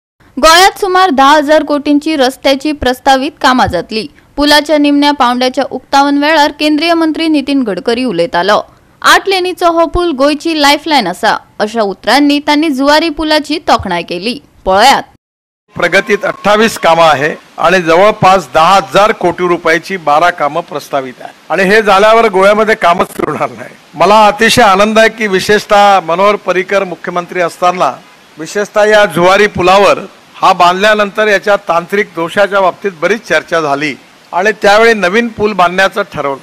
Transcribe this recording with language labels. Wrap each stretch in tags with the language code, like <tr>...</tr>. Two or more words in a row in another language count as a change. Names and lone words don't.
<kok>गोव्यात सुमार 10,000 कोटींची रस्त्याची प्रस्तावित कामा जातली। पुलाच्या निमण्या पावंड्याच्या उक्तावण वेळार केंद्रीय मंत्री नितीन गडकरी उलयतालो। 8 लेनीचो हो पूल गोयची लाईफलाईन असा अशा उतरांनी त्यांनी जुवारी पुलाची तोखणाय केली। पळयात</kok> <mr>प्रगतीत 28 कामं आहे आणि जवळपास 10,000 कोटी रुपयाची 12 कामं प्रस्तावित आहे आणि हे झाल्यावर गोव्यामध्ये कामच सुरू होणार नाही। मला अतिशय आनंद आहे की विशेषतः मनोहर पर्रीकर मुख्यमंत्री असताना विशेषतः या जुवारी पुलावर हा बांधल्यानंतर याच्या तांत्रिक दोषाच्या बाबतीत बरीच चर्चा झाली आणि त्यावेळी नवीन पूल बांधण्याचं ठरवलं।</mr>